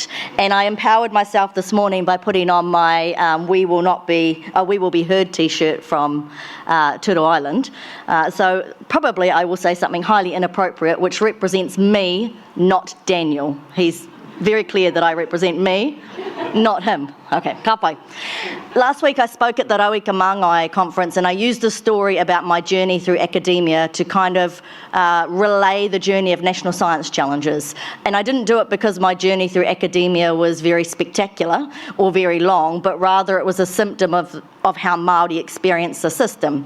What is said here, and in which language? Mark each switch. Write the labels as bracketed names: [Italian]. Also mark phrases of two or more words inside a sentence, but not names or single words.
[English] And I empowered myself this morning by putting on my We Will Be Heard t-shirt from Turo Island. So probably I will say something highly inappropriate, which represents me, not Daniel. He's very clear that I represent me, not him. [Māori] Okay, ka pai. [English] Last week I spoke at the Rauika Māngai conference, and I used a story about my journey through academia to kind of relay the journey of National Science Challenges. And I didn't do it because my journey through academia was very spectacular or very long, but rather it was a symptom of how Māori experience the system.